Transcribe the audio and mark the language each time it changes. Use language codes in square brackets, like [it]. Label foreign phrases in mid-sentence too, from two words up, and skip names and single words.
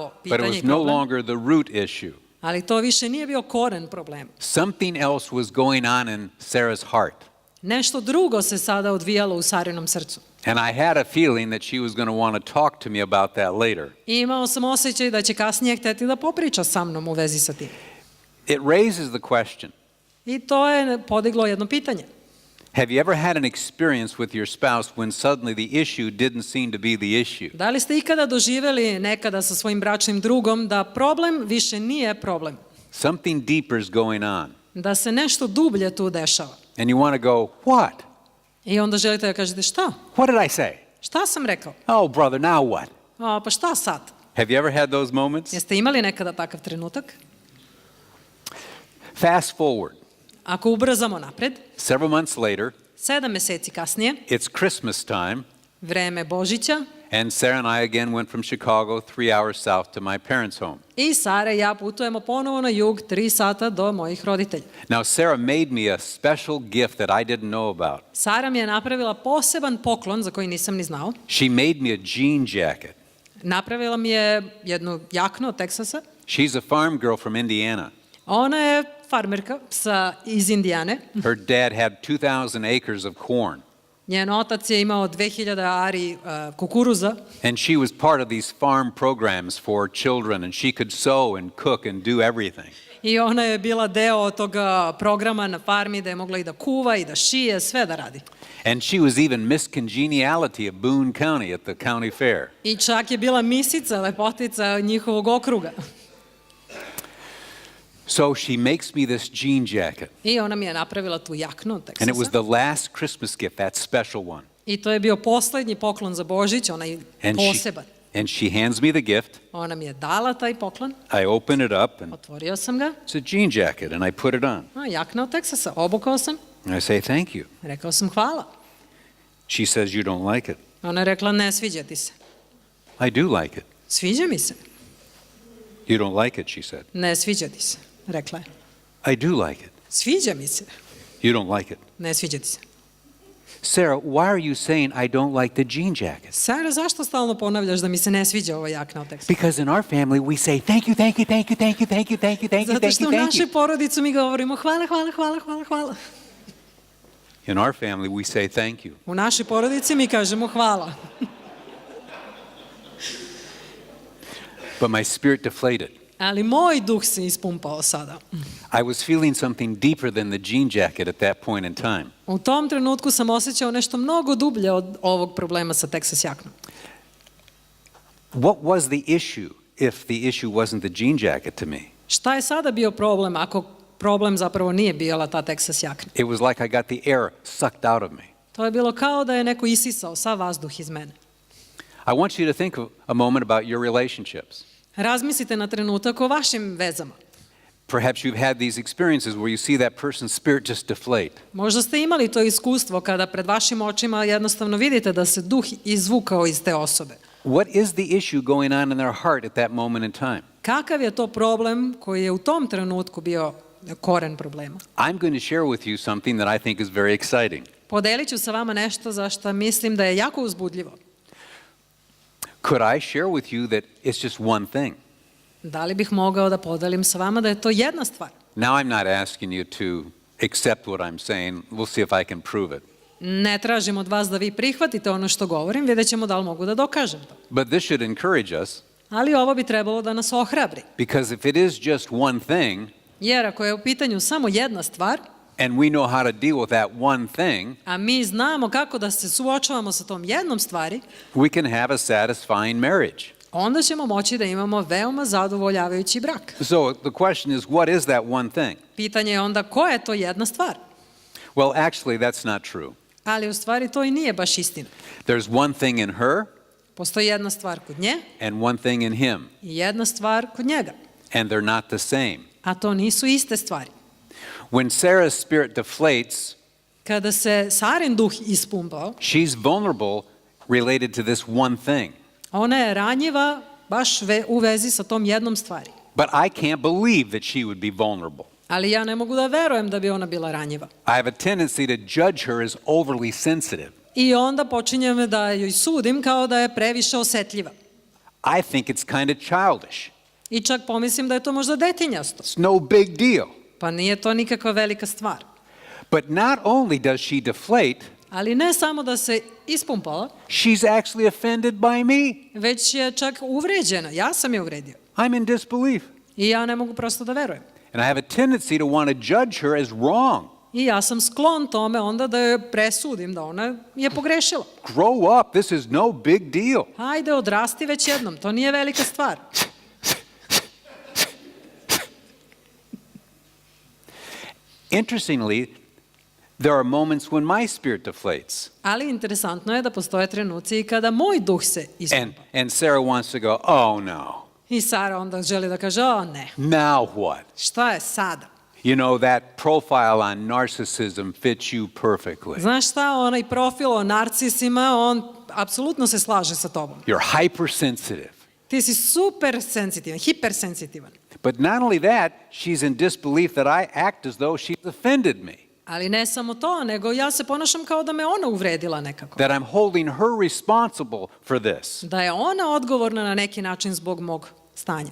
[en] but it pitanje was i no problem, longer the root issue. [sr] ali to više nije bio koren problema. [en] Something else was going on in Sarah's heart. [sr] Nešto drugo se sada odvijalo u Sarinom srcu. [en] And I had a feeling that she was going to want to talk to me about that later. [sr] I imao sam osjećaj da će kasnije hteti da popriča sa mnom u vezi sa tim. [en] It raises the question, [sr] I to je podiglo jedno pitanje. [en] have you ever had an experience with your spouse when suddenly the issue didn't seem to be the issue? [sr] Da li ste ikada doživjeli nekada sa svojim bračnim drugom da problem više nije problem? [en] Something deeper is going on. [sr] Da se nešto dublje tu dešava. [en] And you want to go, what? [sr] I onda želite da kažete šta? [en] What did I say? [sr] Šta sam rekao? [en] Oh, brother, now what? [sr] Pa šta sad? [en] Have you ever had those moments? [sr] Jeste imali nekada takav trenutak? [en] Fast forward. [sr] Ako ubrzamo napred, [en] Several months later, [sr] 7 meseci kasnije, [en] it's Christmas time, [sr] vreme Božića, [en] and Sarah and I again went from Chicago 3 hours south to my parents' home. [sr] i Sara i ja putujemo ponovo na jug 3 sata do mojih roditelja. [en] Now, Sarah made me a special gift that I didn't know about. [sr] Sara mi je napravila poseban poklon za koji nisam ni znao. [en] She made me a jean jacket. [sr] Napravila mi je jednu jaknu od Teksasa. [en] She's a farm girl from Indiana. [sr] Ona je farmerka iz Indijane. [en] Her dad had 2,000 acres of corn. [sr] Njen otac je imao 2000 ari kukuruza. [en] And she was part of these farm programs for children, and she could sew and cook and do everything. [sr] I ona je bila deo toga programa na farmi da je mogla i da kuva i da šije, sve da radi. [en] And she was even Miss Congeniality of Boone County at the county fair. [sr] I čak je bila misica, lepotica njihovog okruga. [en] So she makes me this jean jacket. [sr] I ona mi je napravila tu jaknu od [en] And it was Teksasa. the last Christmas gift, that special one. [sr] I to je bio poslednji poklon za Božić, onaj poseban. [en] And she hands me the gift. [sr] Ona mi je dala taj poklon, [en] I open it up, and [sr] otvorio sam ga, [en] it's a jean jacket, and I put it on. [sr] jakna od Teksasa, obukao sam, [en] And I say, thank you. [sr] rekao sam hvala. [en] She says, you don't like it. [sr] Ona je rekla, ne sviđa ti se. [en] I do like it. [sr] Sviđa mi se. [en] You don't like it, she said. [sr] Ne sviđa ti se, rekla je. [en] I do like it. [sr] Sviđa mi se. [en] You don't like it. [sr] Ne sviđa ti se. [en] Sarah, why are you saying I don't like the jean jacket? [sr] Sara, zašto stalno ponavljaš da mi se ne sviđa ova jakna od Teksasa? [en] Because in our family we say thank you, thank you, thank you, thank you, thank you, thank you, thank you, Zato thank što you, u thank našoj you. [sr] porodici mi govorimo hvala, hvala, hvala, hvala, hvala. [en] In our family we say thank you. [sr] U našoj porodici mi kažemo hvala. [en] But my spirit deflated. [sr] Ali moj duh se ispumpao sada. [en] I was feeling something deeper than the jean jacket at that point in time. [sr] U tom trenutku sam osjećao nešto mnogo dublje od ovog problema sa Teksas jaknom. [en] What was the issue if the issue wasn't the jean jacket to me? [sr] Šta je sada bio problem ako problem zapravo nije bila ta Texas jakna? [en] It was like I got the air sucked out of me. [sr] To je bilo kao da je neko isisao sav vazduh iz mene. [en] I want you to think a moment about your relationships. [sr] Razmislite na trenutak o vašim vezama. [en] Perhaps you've had these experiences where you see that person's spirit just deflate. [sr] Možda ste imali to iskustvo kada pred vašim očima jednostavno vidite da se duh izvukao iz te osobe. [en] What is the issue going on in their heart at that moment in time? [sr] Kakav je to problem koji je u tom trenutku bio koren problema? [en] I'm going to share with you something that I think is very exciting. [sr] Podelit ću sa vama nešto za što mislim da je jako uzbudljivo. [en] Could I share with you that it's just one thing? [sr] Da li bih mogao da podelim sa vama da je to jedna stvar? [en] Now I'm not asking you to accept what I'm saying. We'll see if I can prove it. [sr] Ne tražim od vas da vi prihvatite ono što govorim, vidjet ćemo da li mogu da dokažem to. [en] But this should encourage us, [sr] Ali ovo bi trebalo da nas ohrabri. [en] because if it is just one thing, [sr] Jer ako je u pitanju samo jedna stvar, [en] and we know how to deal with that one thing, [sr] a mi znamo kako da se suočavamo sa tom jednom stvari, [en] we can have a satisfying marriage. [sr] onda ćemo moći da imamo veoma zadovoljavajući brak. [en] So the question is, what is that one thing? [sr] Pitanje je onda koja je to jedna stvar? [en] Well, actually, that's not true. [sr] Ali u stvari to i nije baš istina. [en] There's one thing in her [sr] Postoji jedna stvar kod nje [en] and one thing in him, [sr] i jedna stvar kod njega, [en] and they're not the same. [sr] a to nisu iste stvari. [en] When Sarah's spirit deflates, [sr] Kada se Sarin duh ispumpao, [en] she's vulnerable related to this one thing. [sr] ona je ranjiva baš u vezi sa tom jednom stvari. [en] But I can't believe that she would be vulnerable. [sr] Ali ja ne mogu da verujem da bi ona bila ranjiva. [en] I have a tendency to judge her as overly sensitive. [sr] I onda počinjem da joj sudim kao da je previše osetljiva. [en] I think it's kind of childish. [sr] I čak pomislim da je to možda detinjasto. [en] It's no big deal. [sr] Pa nije to nikakva velika stvar. [en] But not only does she deflate, [sr] Ali ne samo da se ispumpala, [en] she's actually offended by me. [sr] već je čak uvređena. Ja sam je uvredio. [en] I'm in disbelief. [sr] I ja ne mogu prosto da verujem. [en] And I have a tendency to want to judge her as wrong. [sr] I ja sam sklon tome onda da joj presudim da ona je pogrešila. [en] Grow up, this is no big deal. [sr] Hajde, odrasti već jednom, to nije velika stvar. [en] Interestingly, there are moments when my spirit deflates. [sr] Ali interesantno je da postoje trenuci i kada moj duh se ispupa. [en] And Sarah wants to go, oh no, [sr] I Sara onda želi da kaže, o ne, [en] now what? [sr] šta je sada? [en] You know, that profile on narcissism fits you perfectly. [sr] Znaš šta, onaj profil o narcisima, on apsolutno se slaže sa tobom. [en] You're hypersensitive. [sr] Ti si super senzitivan, hipersenzitivan. [en] But not only that, she's in disbelief that I act as though she's offended me, [sr] Ali ne samo to, nego ja se ponašam kao da me ona uvredila nekako. [en] that I'm holding her responsible for this. [sr] Da je ona odgovorna na neki način zbog mog stanja.